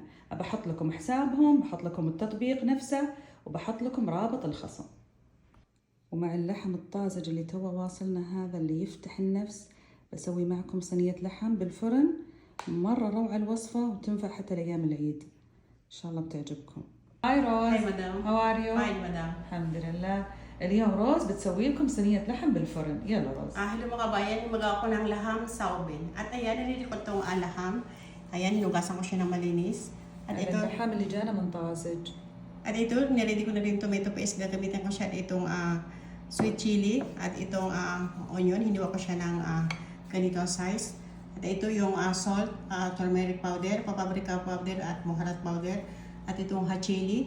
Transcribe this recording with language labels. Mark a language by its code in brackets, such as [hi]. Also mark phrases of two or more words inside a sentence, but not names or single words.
[ar] بحط لكم حسابهم، بحط لكم التطبيق نفسه، وبحط لكم رابط الخصم. ومع اللحم الطازج اللي توا واصلنا هذا اللي يفتح النفس بسوي معكم صينية لحم بالفرن. مرة روعة الوصفة وتنفع حتى لأيام العيد. إن شاء الله بتعجبكم. هاي روز. [en] Hi madam. How are you? Fine madam. [ar] الحمد لله. اليوم روز بتسوي لكم صينية لحم بالفرن. يلا روز. [tl] Hello mga kabayan, magawa ko ng laham sa oven. At ayan, nilili ko itong laham. Ayan, hinugasan ko siya ng malinis. At ito, [ar] اللحم اللي جانا من طازج. [tl] at ito, nilili ko na rin [en] tomato paste. [tl] Gagamitan ko siya itong [en] sweet chili [tl] at itong onion. Hiniwa ko siya ng ganitong size. At ito yung salt, [en] turmeric powder, paprika powder [tl] at [en] moharat powder. [tl] At itong [en] hot chili.